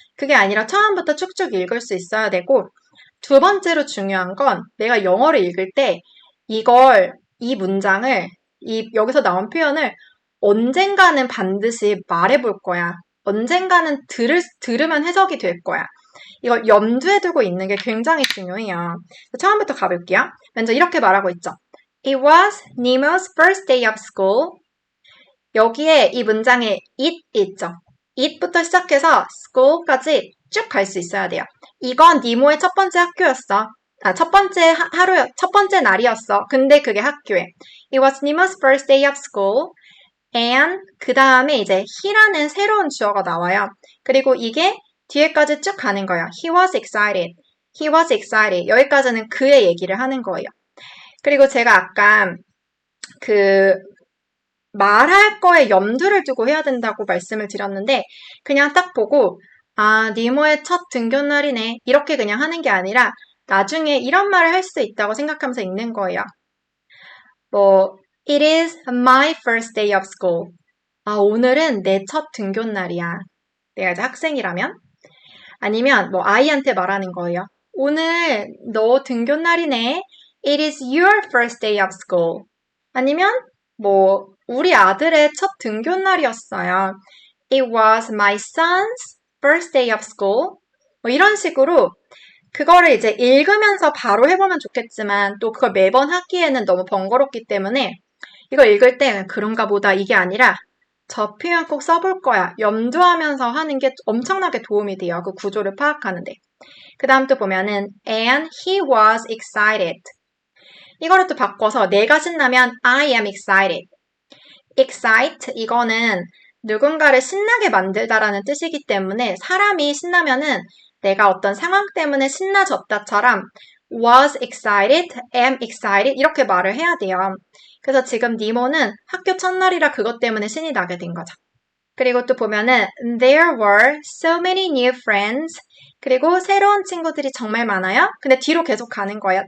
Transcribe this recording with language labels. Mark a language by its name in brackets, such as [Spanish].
[Korean] 그게 아니라 처음부터 쭉쭉 읽을 수 있어야 되고, 2번째로 중요한 건 내가 영어를 읽을 때 이 문장을, 여기서 나온 표현을 언젠가는 반드시 말해볼 거야. 언젠가는 들으면 해석이 될 거야. 이걸 염두에 두고 있는 게 굉장히 중요해요. 처음부터 가볼게요. 먼저 이렇게 말하고 있죠. [English] It was Nemo's first day of school. [Korean] 여기에 이 문장에 it 있죠. it부터 시작해서 school까지 쭉 갈 수 있어야 돼요. 이건 니모의 첫 번째 학교였어. 첫 번째 날이었어. 근데 그게 학교에. [English] It was Nemo's first day of school. [Korean] And 그 다음에 이제 he라는 새로운 주어가 나와요. 그리고 이게 뒤에까지 쭉 가는 거예요. [English] He was excited. He was excited. [Korean] 여기까지는 그의 얘기를 하는 거예요. 그리고 제가 아까 말할 거에 염두를 두고 해야 된다고 말씀을 드렸는데 그냥 딱 보고 니모의 첫 등교날이네 이렇게 그냥 하는 게 아니라 나중에 이런 말을 할 수 있다고 생각하면서 읽는 거예요. [English] It is my first day of school. [Korean] 오늘은 내 첫 등교날이야. 내가 이제 학생이라면. 아니면 아이한테 말하는 거예요. 오늘 너 등교날이네. [English] It is your first day of school. [Korean] 아니면 우리 아들의 첫 등교날이었어요. [English] It was my son's first day of school. [Korean] 이런 식으로 그거를 이제 읽으면서 바로 해보면 좋겠지만 또 그걸 매번 하기에는 너무 번거롭기 때문에 이거 읽을 때 그런가 보다 이게 아니라 저 표현 꼭 써볼 거야. 염두하면서 하는 게 엄청나게 도움이 돼요. 그 구조를 파악하는데. 그 다음 또 보면은 [English] And he was excited. [Korean] 이거를 또 바꿔서 내가 신나면 [English] I am excited. [Korean] excite 이거는 누군가를 신나게 만들다라는 뜻이기 때문에 사람이 신나면은 내가 어떤 상황 때문에 신나졌다처럼 [English] was excited, am excited [Korean] 이렇게 말을 해야 돼요. 그래서 지금 니모는 학교 첫날이라 그것 때문에 신이 나게 된 거죠. 그리고 또 보면은 [English] There were so many new friends. [Korean] 그리고 새로운 친구들이 정말 많아요. 근데 뒤로 계속 가는 거예요.